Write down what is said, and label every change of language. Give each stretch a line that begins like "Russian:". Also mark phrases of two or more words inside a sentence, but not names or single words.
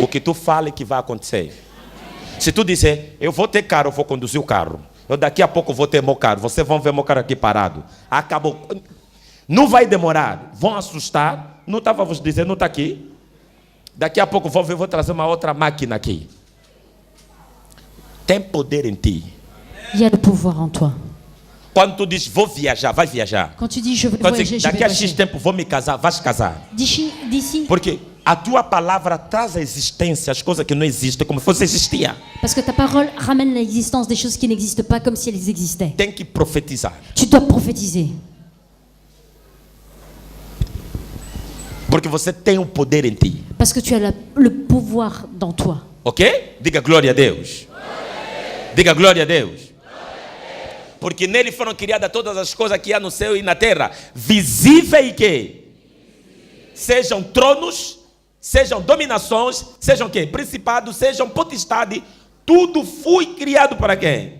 Portuguese: O que tu fala é que vai acontecer. Se tu disser, eu vou ter carro, eu vou conduzir o carro. Eu daqui a pouco vou ter meu carro. Vocês vão ver meu carro aqui parado. Acabou. Não vai demorar. Vão assustar. Não estava a vos dizer, não está aqui. Daqui a pouco vou ver, vou trazer uma outra máquina aqui. Tem poder em ti.
French: Il y a le pouvoir en toi.
Portuguese: Quando tu diz, vou viajar, vai viajar.
French: Quand tu dis je vais
Portuguese: Quando
French: voyager,
Portuguese: diz,
French: je vais
Portuguese: daqui a X
French: voyager.
Portuguese: tempo vou me casar, vais casar.
French: D'ici,
Portuguese: Porque a tua palavra traz à existência as coisas que não existem como se fosse existia.
French: parce que ta parole ramène l'existence des choses qui n'existent pas comme si elles existaient.
Portuguese: Tem que profetizar.
French: Tu dois prophétiser.
Portuguese: Porque você tem um poder em ti.
French: Parce que tu as le pouvoir dans toi.
Portuguese: Ok? Diga glória a Deus. Diga glória a Deus. Porque nele foram criadas todas as coisas que há no céu e na terra, visíveis e que? Sejam tronos, sejam dominações, sejam que? Principados, sejam potestade, Tudo foi criado para quem?